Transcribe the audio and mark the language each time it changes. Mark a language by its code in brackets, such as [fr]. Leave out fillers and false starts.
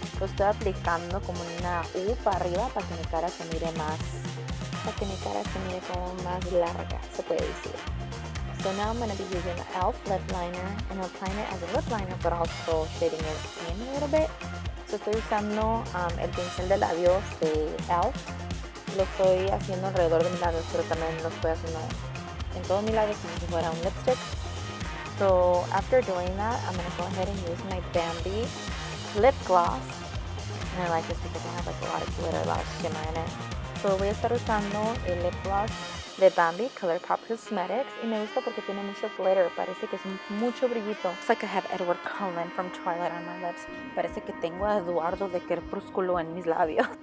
[es] Lo estoy aplicando como una U para arriba para que mi cara se mire más, como más larga, se puede decir. [en] So now I'm going to be using the e.l.f. lip liner and applying it as a lip liner, but also shading it in a little bit. [es] So estoy usando el pincel de labios de e.l.f. Lo estoy haciendo alrededor de mis labios, pero también lo estoy haciendo en todos mis labios como si fuera un lipstick. [en] So after doing that, I'm going to go ahead and use my Bambi lip gloss. And I like this because it has like a lot of glitter, a lot of shimmer in it. [es] So voy a estar usando el lip gloss de Bambi Color Pop Cosmetics y me gusta porque tiene mucho glitter, parece que es mucho brillito. [en] It's like I have Edward Cullen from Twilight on my lips. [es] Parece que tengo a Eduardo de Crepúsculo en mis labios.